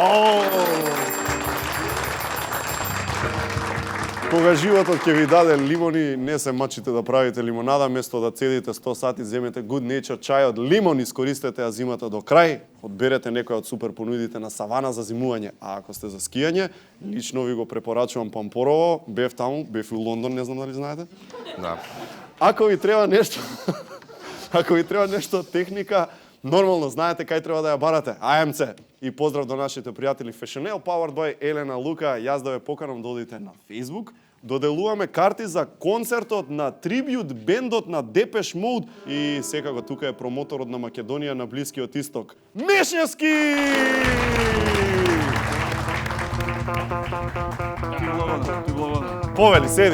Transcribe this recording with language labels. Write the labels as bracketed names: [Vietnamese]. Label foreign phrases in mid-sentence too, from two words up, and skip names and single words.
[Macedonian] Кога животот ќе ви даде лимони, не се мачите да правите лимонада, место да цедите 100 сати, земете Good Nature чај од лимон, искористете ја зимата до крај, одберете некој од супер понудите на Савана за зимување. А ако сте за скијање, лично ви го препорачувам Пампорово, бев таму, бев и у Лондон, не знам дали знаете. Да. Ако ви треба нешто, ако ви треба нешто техника, нормално знаете кај треба да ја барате. АМЦ. И поздрав до нашите пријатели Fashionel, [English] powered by [Macedonian] Елена Лука. Јас да ве поканам да одите на Facebook. Доделуваме карти за концертот на трибют бендот на Depeche Mode и секако тука е промоторот на Македонија на Блискиот Исток. Мешњевски! Повели, седи.